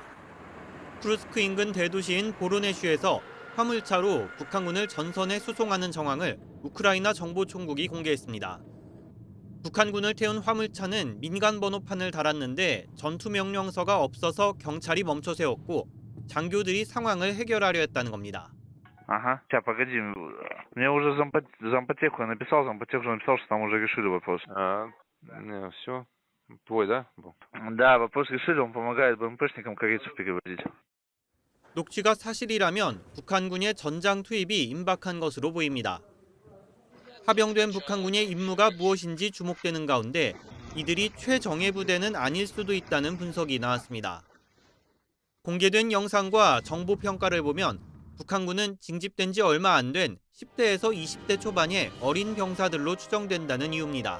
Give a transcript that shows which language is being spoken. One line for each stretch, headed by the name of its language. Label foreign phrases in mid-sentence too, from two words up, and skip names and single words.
Korean: 쿠르스크 인근 대도시인 보로네슈에서 화물차로 북한군을 전선에 수송하는 정황을 우크라이나 정보총국이 공개했습니다. 북한군을 태운 화물차는 민간 번호판을 달았는데 전투 명령서가 없어서 경찰이 멈춰 세웠고 장교들이 상황을 해결하려 했다는 겁니다.
Russian: Ага, сейчас погоди. Мне уже зампотех написал, уже написал, что там уже решили вопрос. Не, все. Твой, да? Да, вопрос решили, он помогает БМПшникам корейцев переводить.
Korean: 녹취가 사실이라면 북한군의 전장 투입이 임박한 것으로 보입니다. 파병된 북한군의 임무가 무엇인지 주목되는 가운데 이들이 최정예 부대는 아닐 수도 있다는 분석이 나왔습니다. 공개된 영상과 정보 평가를 보면 북한군은 징집된 지 얼마 안 된 10대에서 20대 초반의 어린 병사들로 추정된다는 이유입니다.